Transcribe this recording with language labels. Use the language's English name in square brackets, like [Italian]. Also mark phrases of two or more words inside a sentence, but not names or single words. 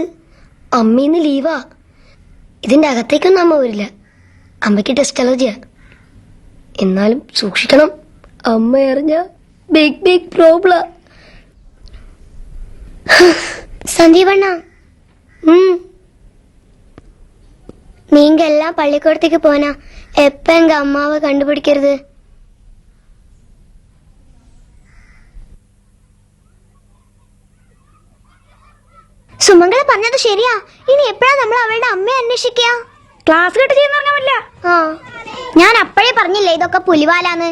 [Malayalam] അമ്മയിന്ന് ലീവാ. ഇതിന്റെ അകത്തേക്കൊന്നും അമ്മ വരില്ല. അമ്മയ്ക്ക് ടെസ്റ്റ് അലർജിയാ. എന്നാലും സൂക്ഷിക്കണം. അമ്മ അറിഞ്ഞ [English] big problem. [Tamil] സന്ദീപണ്ണ நீங்க எல்லாம் பள்ளிக்கூடத்துக்கு போனா எப்ப எங்க அம்மாவை கண்டுபிடிக்கிறது? [Malayalam] സുമംഗല പറഞ്ഞത് ശരിയാ. ഇനി എപ്പോഴാ നമ്മൾ അവളുടെ അമ്മയെ അന്വേഷിക്കുക? [English] class cut [Malayalam] ചെയ്യുന്ന പറ്റില്ല. ഞാൻ അപ്പോഴേ പറഞ്ഞില്ലേ ഇതൊക്കെ പുലിവാലാന്ന്.